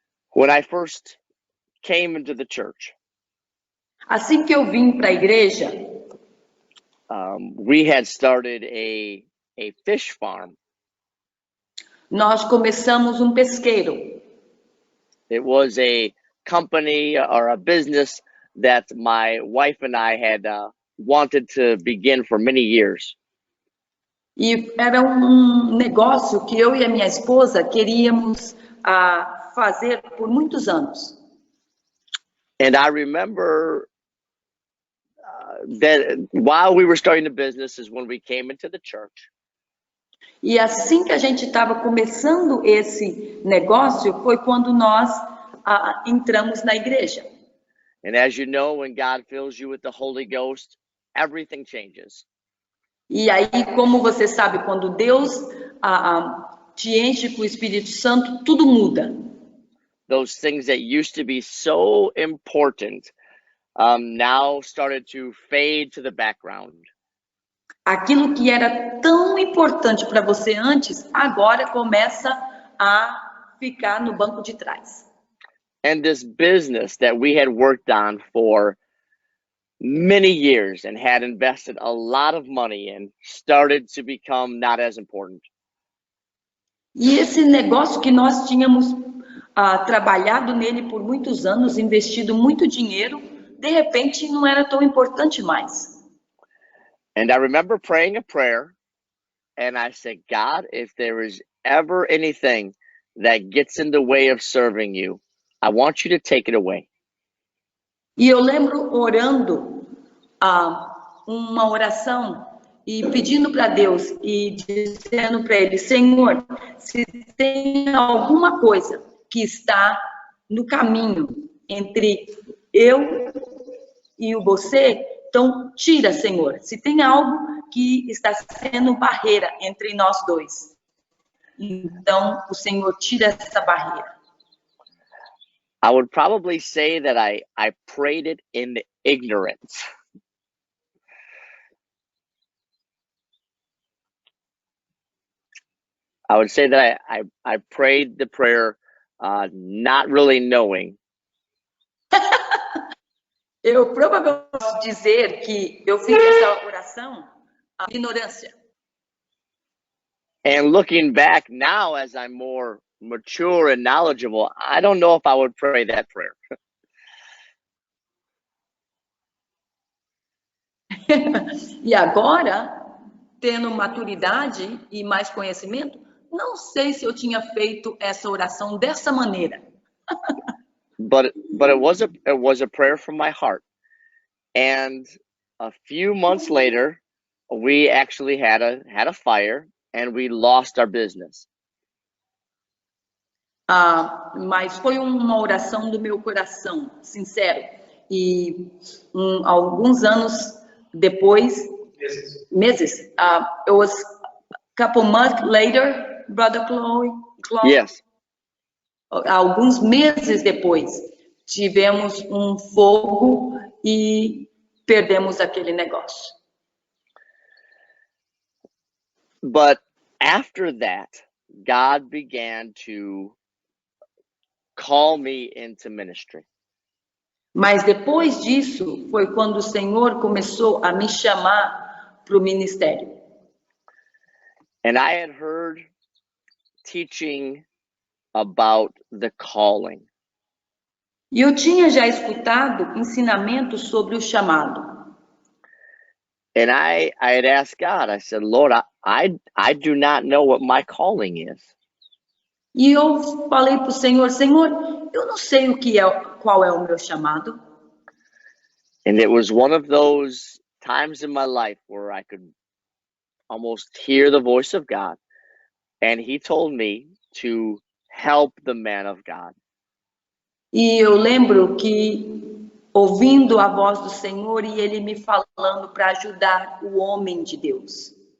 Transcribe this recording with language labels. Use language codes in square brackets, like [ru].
[en] When I first came into the church, [pt] assim que eu vim para a igreja, [en] we had started a fish farm. [pt] Nós começamos um pesqueiro. [en] It was a company or a business that my wife and I had wanted to begin for many years. [pt] E era negócio que eu e a minha esposa queríamos fazer por muitos anos. [en] And I remember that while we were starting the business is when we came into the church. [pt] E assim que a gente estava começando esse negócio foi quando nós entramos na igreja. [en] And as you know, when God fills you with the Holy Ghost, everything changes. [pt] E aí, como você sabe, quando Deus te enche com o Espírito Santo, tudo muda. [en] Those things that used to be so important now started to fade to the background. [pt] Aquilo que era tão importante para você antes, agora começa a ficar no banco de trás. [en] And this business that we had worked on for many years and had invested a lot of money in started to become not as important. [pt] E esse negócio que nós tínhamos trabalhado nele por muitos anos, investido muito dinheiro, de repente não era tão importante mais. [en] And I remember praying a prayer, and I said, God, if there is ever anything that gets in the way of serving you, I want you to take it away. [pt] E eu lembro orando uma oração e pedindo para Deus e dizendo para Ele, Senhor, se tem alguma coisa que está no caminho entre eu e você, então tira, Senhor. Se tem algo que está sendo barreira entre nós dois, então o Senhor tira essa barreira. [en] I would probably say that I prayed it in ignorance. I would say that I prayed the prayer not really knowing. [pt] Eu provavelmente posso dizer que eu fiz essa oração à ignorância. [en] And looking back now, as I'm more mature and knowledgeable, I don't know if I would pray that prayer. [pt] E agora, tendo maturidade e mais conhecimento, não sei se eu tinha feito essa oração dessa maneira. [en] But it was a prayer from my heart. And a few months later, we actually had a fire and we lost our business. [pt] Mas foi uma oração do meu coração, sincero. E alguns anos depois, meses, [en] it was a couple months later, Brother Chloe. Yes. [pt] Alguns meses depois, tivemos um fogo e perdemos aquele negócio. [en] But after that, God began to call me into ministry. [pt] Mas depois disso, foi quando o Senhor começou a me chamar para o ministério. [en] And I had heard teaching about the calling. [pt] E eu tinha já escutado ensinamentos sobre o chamado. [en] And I had asked God, I said, Lord, I do not know what my calling is. [pt] E eu falei para o Senhor, Senhor, eu não sei qual é o meu chamado. [en] And it was one of those times in my life where I could almost hear the voice of God. And he told me to help the man of God. [pt] E eu lembro que ouvindo a voz do Senhor e ele me falando para ajudar o homem de Deus.